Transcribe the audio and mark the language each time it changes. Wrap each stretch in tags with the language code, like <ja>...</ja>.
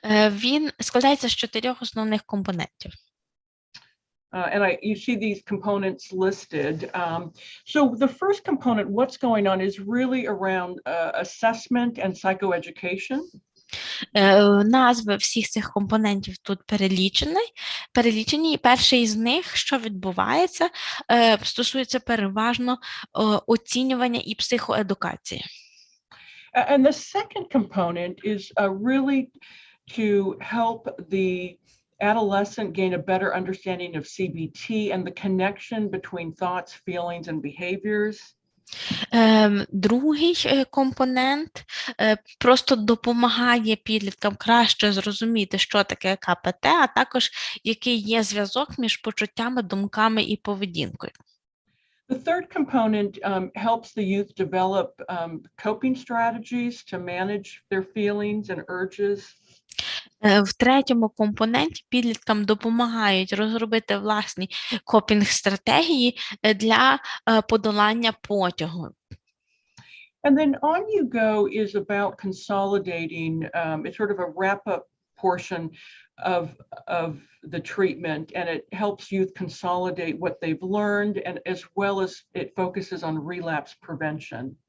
<uk>Він складається з 4 основних компонентів.</uk> <en>And you see these components listed. So the first component, what's going on, is really around assessment and psychoeducation.</en> <uk>Назви всіх цих компонентів тут перелічені, і перший з них, що відбувається, стосується переважно оцінювання і психоедукації.</uk> <en>And the second component is really to help the adolescent gain a better understanding of CBT and the connection between thoughts, feelings, and behaviors.</en> <uk>Другий компонент просто допомагає підліткам краще зрозуміти, що таке КПТ, а також який є зв'язок між почуттями, думками і поведінкою.</uk> <en>The third component helps the youth develop coping strategies to manage their feelings and urges.</en> <uk>В третьому компоненті підліткам допомагають розробити власні копінг-стратегії для подолання потягу.</uk> <en>And then On You Go is about consolidating, it's sort of a wrap-up portion of the treatment, and it helps youth consolidate what they've learned, and as well as it focuses on relapse prevention.</en>